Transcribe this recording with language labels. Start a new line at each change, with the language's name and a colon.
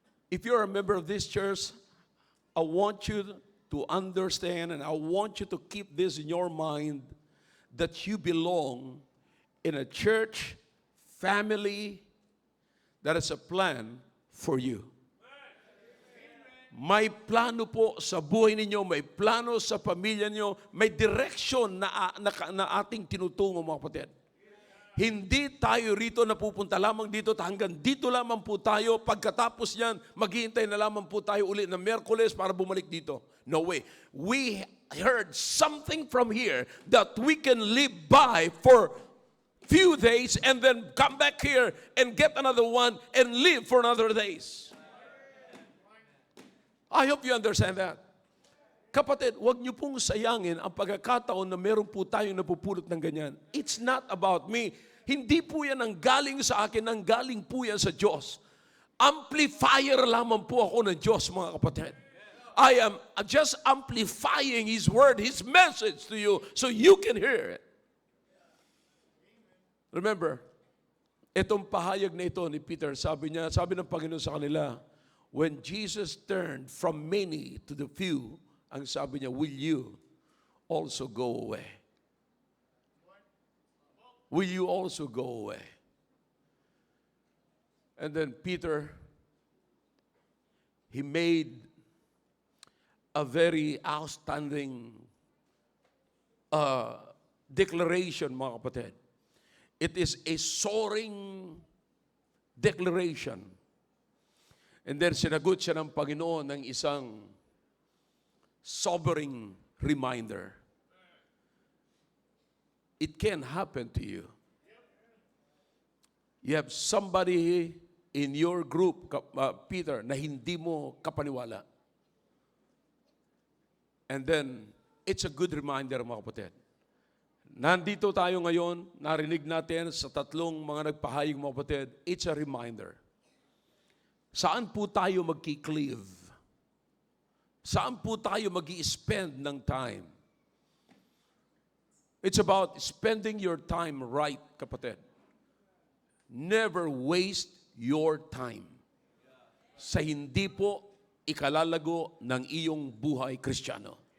English: If you're a member of this church, I want you to understand and I want you to keep this in your mind that you belong in a church family that is a plan for you.
Filipino: May plano po sa buhay ninyo, may plano sa pamilya niyo, may direction na ating tinutungo mga kapatid. Hindi tayo rito napupunta lamang dito, hanggang dito lamang po tayo. Pagkatapos yan, maghihintay na lamang po tayo ulit na Miyerkules para bumalik dito.
English: No way. We heard something from here that we can live by for few days and then come back here and get another one and live for another days. I hope you understand that.
Filipino: Kapatid, huwag niyo pong sayangin ang pagkakataon na meron po tayong napupulot ng ganyan.
English: It's not about me.
Filipino: Hindi po yan ang galing sa akin, ang galing po yan sa Diyos. Amplifier lamang po ako ng Diyos, mga kapatid.
English: I am just amplifying His word, His message to you so you can hear it.
Filipino: Remember, itong pahayag na ito ni Peter, sabi ng Panginoon sa kanila,
English: when Jesus turned from many to the few,
Filipino: ang sabi niya,
English: will you also go away? Will you also go away? And then Peter, he made a very outstanding declaration,
Filipino: mga kapatid.
English: It is a soaring declaration.
Filipino: And then sinagot siya ng Panginoon ng isang sobering reminder.
English: It can happen to you. You have somebody in your group, Peter,
Filipino: na hindi mo kapaniwala.
English: And then, it's a good reminder,
Filipino: mga kapatid. Nandito tayo ngayon, narinig natin sa tatlong mga nagpahayag, mga kapatid,
English: it's a reminder.
Filipino: Saan po tayo magki-cleave? Saan po tayo mag-i-spend ng time?
English: It's about spending your time right,
Filipino: kapatid.
English: Never waste your time
Filipino: sa hindi po ikalalago ng iyong buhay Kristiyano.